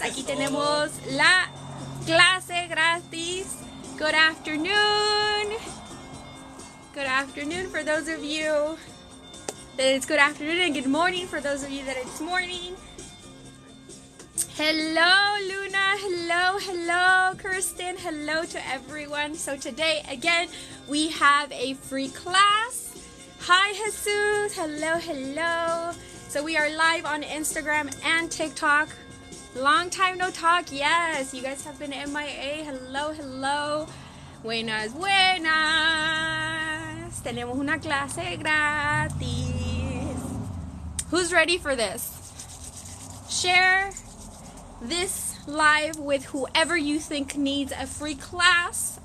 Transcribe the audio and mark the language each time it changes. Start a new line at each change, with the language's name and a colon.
Spanish: Aquí tenemos la clase gratis.
English: Good afternoon. Good afternoon for those of you that it's good afternoon, and good morning for those of you that it's morning. Hello, Luna. Hello, hello, Kirsten. Hello to everyone. So today, again, we have a free class. Hi, Jesus. Hello, hello. So we are live on Instagram and TikTok. Long time no talk. Yes, you guys have been MIA. Hello, hello.
Spanish: Buenas, buenas. Tenemos una clase gratis.
English: Who's ready for this? Share this live with whoever you think needs a free class.